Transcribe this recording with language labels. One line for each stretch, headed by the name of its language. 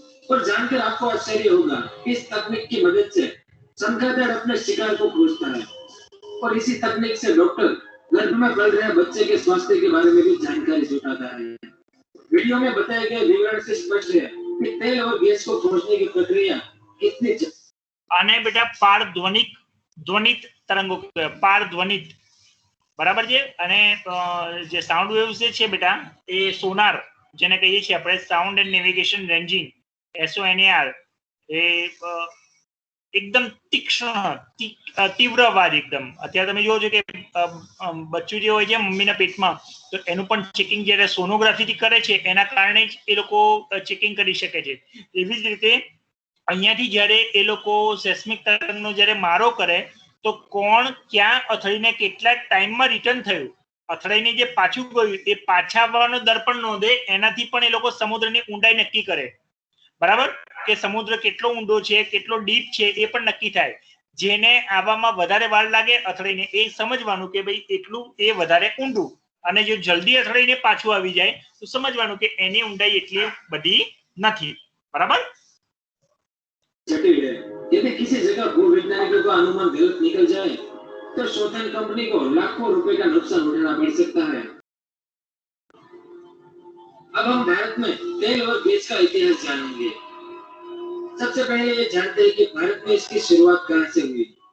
Hindi: और जानकर आपको आश्चर्य होगा कि इस तकनीक की मदद से चमगादड़ अपने शिकार को खोजता है और इसी तकनीक से डॉक्टर गर्भ में पल रहे बच्चे के स्वास्थ्य के बारे में भी जानकारी जुटाता है। वीडियो में बताए गए विवरण से स्पष्ट है कि तेल और गैस को खोजने की प्रक्रिया कितनी
Gujarati: आने बेटा પારધ્વનિત તરંગો પારધ્વનિત, બરાબર છે। અને જે સાઉન્ડ વેવ્સ છે બેટા એ સોનાર જેને કહીએ છીએ આપણે sound and navigation ranging SONAR એ એકદમ તીક્ષ્ણ તીવ્ર અવાજ એકદમ। અત્યારે તમે જોવો છો કે બચ્ચું જે હોય છે મમ્મીના પેટમાં તો એનું પણ ચેકિંગ જ્યારે સોનોગ્રાફીથી કરે છે એના કારણે જ એ લોકો ચેકિંગ કરી શકે છે। એવી જ રીતે અહીંયાથી જ્યારે એ લોકો સેસ્મિક તરંગનો જ્યારે મારો કરે તો કોણ ક્યાં અથડીને કેટલા ટાઈમમાં રિટર્ન થયું, અથડાઈને જે પાછું ગયું એ પાછા આવવાનો દર પણ નોંધે, એનાથી પણ એ લોકો સમુદ્રની ઊંડાઈ નક્કી કરે, બરાબર, કે સમુદ્ર કેટલો ઊંડો છે કેટલો ડીપ છે એ પણ નક્કી થાય। જેને આવવામાં વધારે વાર લાગે અથડાઈને એ સમજવાનું કે ભાઈ એટલું એ વધારે ઊંડું, અને જો જલ્દી અથડાઈને પાછું આવી જાય તો સમજવાનું કે એની ઊંડાઈ એટલી બધી નથી, બરાબર।
Hindi: जटिल है। यदि किसी जगह भूवैज्ञानिकों का अनुमान गलत निकल जाए तो शोधन कंपनी को लाखों रुपए का नुकसान उठाना पड़ सकता है। अब हम भारत में तेल और गैस का इतिहास जानेंगे। सबसे पहले ये जानते हैं कि भारत में इसकी शुरुआत कहां से हुई।